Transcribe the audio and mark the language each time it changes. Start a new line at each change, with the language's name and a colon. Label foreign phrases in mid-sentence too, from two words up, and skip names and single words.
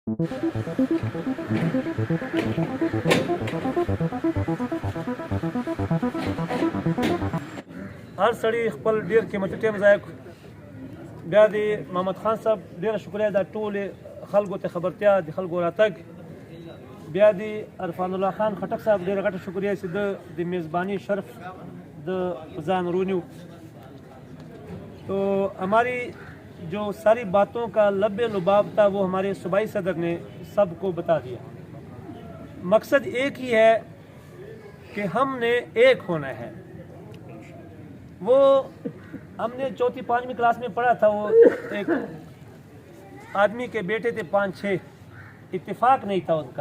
Pashto: هر سړي خپل ډیر قیمتي ټیم ضایع کړ. بیا د محمد خان صاحب ډیره شکریه دا ټولې خلکو ته خبرتیا د خلکو راتګ. بیا د عرفان الله خان خټک صاحب ډیره غټه شکریه چې د میزبانی شرف د ځان رونیو.
Urdu: تو ہماری جو ساری باتوں کا لب لباب تھا وہ ہمارے صوبائی صدر نے سب کو بتا دیا. مقصد ایک ہی ہے کہ ہم نے ایک ہونا ہے. وہ ہم نے چوتھی پانچویں کلاس میں پڑھا تھا, وہ ایک آدمی کے بیٹے تھے 5-6, اتفاق نہیں تھا ان کا.